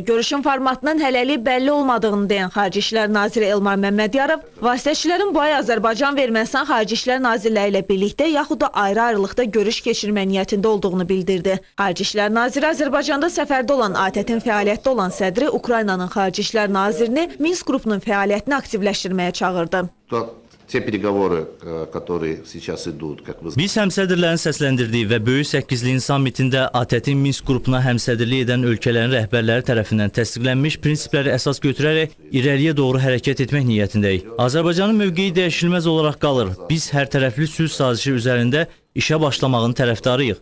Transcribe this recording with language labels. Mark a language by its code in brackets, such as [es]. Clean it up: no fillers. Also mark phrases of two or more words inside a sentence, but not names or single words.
[az] Görüşün formatının hələlik bəlli olmadığını deyən Xarici İşlər Naziri Elmar Məmmədiyarov, vasitəçilərin bu ay Azərbaycan və Ermənistan Xarici İşlər Nazirləri ilə birlikdə yaxud da ayrı-ayrılıqda görüş keçirmə niyyətində olduğunu bildirdi. Xarici İşlər Naziri Azərbaycanda səfərdə olan ATƏT-in fəaliyyətdə olan sədri Ukraynanın Xarici İşlər Nazirini Minsk qrupunun fəaliyyətini aktivləşdirməyə çağırdı. [ru] Те переговоры, которые сейчас идут, как вы знаете. [az] Biz həmsədrlərin səsləndirdiyi və Böyük Səkkizliyin sammitində ATƏT-in Minsk qrupuna həmsədrlik edən ölkələrin rəhbərləri tərəfindən təsdiqlənmiş prinsipləri əsas götürərək irəliyə doğru hərəkət etmək niyyətindəyik. Azərbaycanın mövqeyi dəyişilməz olaraq qalır. Biz hər tərəfli sülh sazişi üzərində işə başlamağın tərəfdarıyıq.